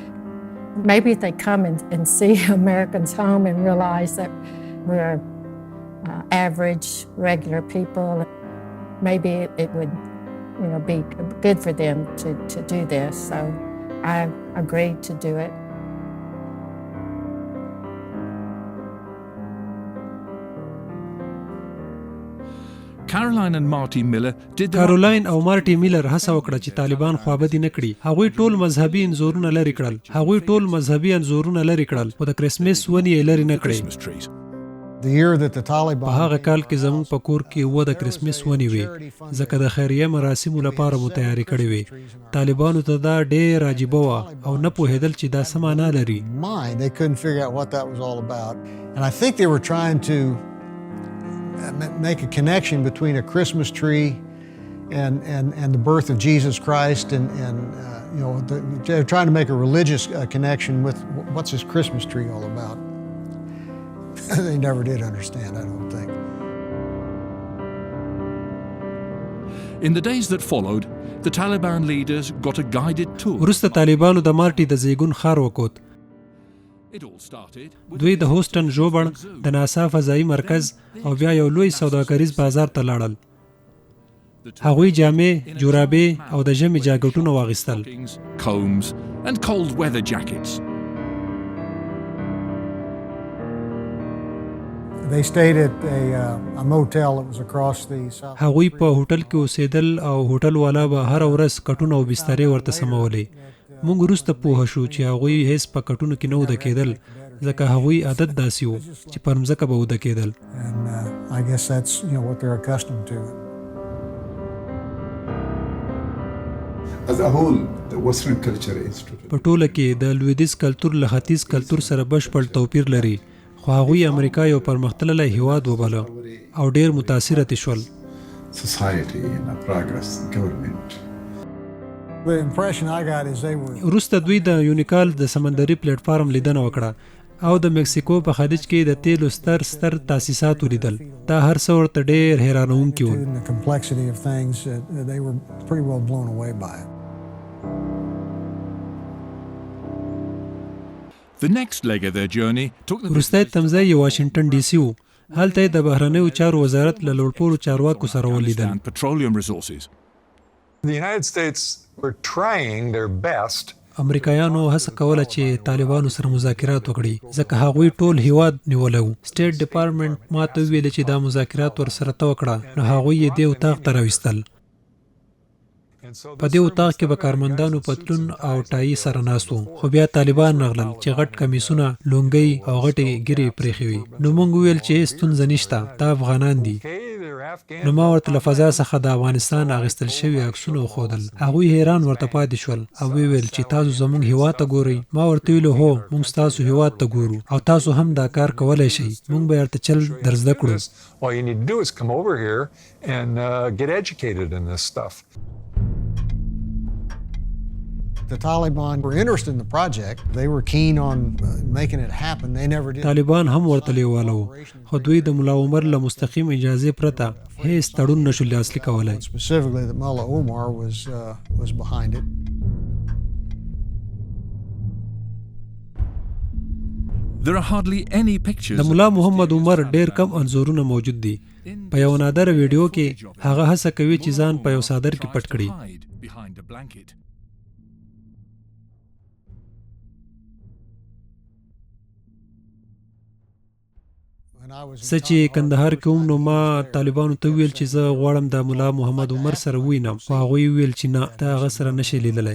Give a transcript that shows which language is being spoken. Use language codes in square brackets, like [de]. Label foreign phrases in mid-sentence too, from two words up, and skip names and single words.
[en] Maybe they come and see Americans home and realize that we're average, regular people. Maybe it would, be good for them to do this. So I agreed to do it. Caroline and Marty Miller did their [ps] کارولاین او مارټي میلر هڅه وکړه چې طالبان خوابدي نه کړي هغوی ټول مذهبي انځورونه لرې کړل خو د کرسمس ونې یې لرې نه کړې [en] Christmas trees. The year that the [ps] په Taliban هغه کال کې زموږ په کور کې اووه د کرسمس ونې وې ځکه د خیریه مراسمو لپاره مو تیارې کړې وې طالبانو ته دا ډېر عجیبه وه او نه پوهېدل چې دا څه معنا لري [en] mind, they couldn't figure out what that was all about. And I think they were trying to make a connection between a Christmas tree and the birth of Jesus Christ, they're trying to make a religious connection with what's this Christmas tree all about. They never did understand, I don't think. In the days that followed, the Taliban leaders got a guided tour. [ps] وروسته طالبانو د مارټي د زیږون ښار وکوت [en] It all started with [ps] دوی د هوسټن ژوبڼ د ناسا فضایي مرکز او بیا یو لوی سوداګریز بازار ته لاړل هغوی جامې جورابې او د ژمي جاکټونه واغیستل [en] stockings, combs, and cold weather jackets. They stayed at a motel that was across the south. [ps] هغوی په هوټل کې اوسېدل او هوټل والا به هر ورځ کټونه او بسترې ورته سمولې. موږ وروسته پوه شو چې هغوی هیڅ په کټونو کې نه وده کېدل ځکه هغوی عادت داسې و چې پر مځکه به وده کېدل. [en] And I guess that's what they're accustomed to. As a whole, the Western culture is totally. [ps] په ټوله کې د لویدیځ کلتور له ختیځ کلتور سره بشپړ توپیر لري، خو هغوی امریکا یو پرمختللی هیواد وباله او ډېر متاثره تې شول. [en] Society in a progress, government. The impression I got is they were [ps] وروسته دوی د یونیکال د سمندري پلیټ فارم لیدنه وکړه او د مکسیکو په خلیج کې د تیلو ستر تاسیسات ولیدل. دا هر څه ورته ډېر حیرانوونکي وو. [en] the complexity of things. They were pretty well blown away by it. The next leg of their journey took them [ps] وروستی تمځای یې واشنګټن ډي سي و. هلته یې د بهرنیو چارو وزارت له لوړپوړو چارواکو سره ولیدل. [en] and petroleum resources. The United States were trying their best [ps] امریکایانو هڅه کوله چې طالبانو سره مذاکرات وکړي ځکه هغوی ټول هیواد نیولی و. سټیټ ډپارټمنټ ماته وویل چې دا مذاکرات ورسره ته وکړه، نو هغوی یې دې اتاق ته راویستل. په دې اتاق کې به کارمندانو پتلون او ټایي سره ناست وو، خو بیا طالبان راغلل چې غټ کمیسونه، لونګۍ او غټې ګیرې پرېښې وي. نو موږ وویل چې هېڅ ستونزه نشته، دا افغانان دي. نو ما ورته له فضا څخه د افغانستان اخیستل شوي عکسونه وښودل. هغوی حیران ورته پاتې شول او ویل چې تاسو زموږ هیواد ته ګورئ. ما ورته ویل هو، موږ ستاسو هیواد ته ګورو او تاسو هم دا کار کولی شئ. موږ به درته چل در زده کړو. [en] All you need to do is come over here and get educated in this stuff. The Taliban were interested in the project. They were keen on making it happen. They never did. [ps] طالبان هم ورته لیواله وو، خو دوی د ملا عمر له مستقیم اجازې پرته هیڅ تړون نشو لاسلیک کولی. [en] Specifically, that Mullah Omar was behind it. There are hardly any pictures. [ps] د ملا محمد عمر ډېر کم انځورونه موجود دي. په یو نادره ویډیو کې هغه هڅه کوي چې ځان په یو څادر کې پټ کړي. [en] Behind a blanket. [ps] څه چې کندهار کې وم نو ما طالبانو ته ویل چې زه غواړم د ملا محمد عمر سره ووینم، خو هغوی ویل چې نه، ته هغه سره نشې لیدلی.